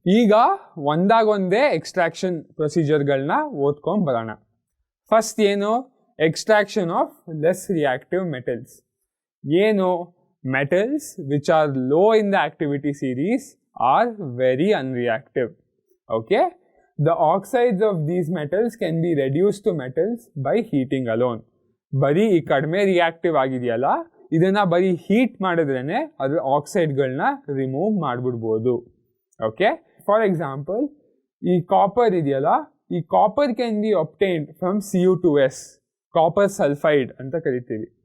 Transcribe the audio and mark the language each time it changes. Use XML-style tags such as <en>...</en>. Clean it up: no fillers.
<kn>ಈಗ ಒಂದಾಗೊಂದೇ ಎಕ್ಸ್ಟ್ರಾಕ್ಷನ್ ಪ್ರೊಸೀಜರ್ಗಳನ್ನ ಓದ್ಕೊಂಡು ಬರೋಣ. ಫಸ್ಟ್ ಏನು?</kn> <en>Extraction of less reactive metals. ಏನು? Metals which are low in the activity series are very unreactive. Okay, the oxides of these metals can be reduced to metals by heating alone.</en> <kn>ಬರೀ ಈ ಕಡಿಮೆ reactive ಆಗಿದೆಯಲ್ಲ, ಇದನ್ನ ಬರೀ heat ಮಾಡಿದ್ರೇನೆ ಅದ್ರ ಆಕ್ಸೈಡ್ಗಳನ್ನ remove ಮಾಡಿಬಿಡ್ಬೋದು. Okay, for example ಈ copper ಇದೆಯಲ್ಲ, ಈ copper can be ಒಬ್ಟೈನ್ಡ್ from Cu2s, copper sulphide ಅಂತ ಕರಿತೀವಿ.</kn>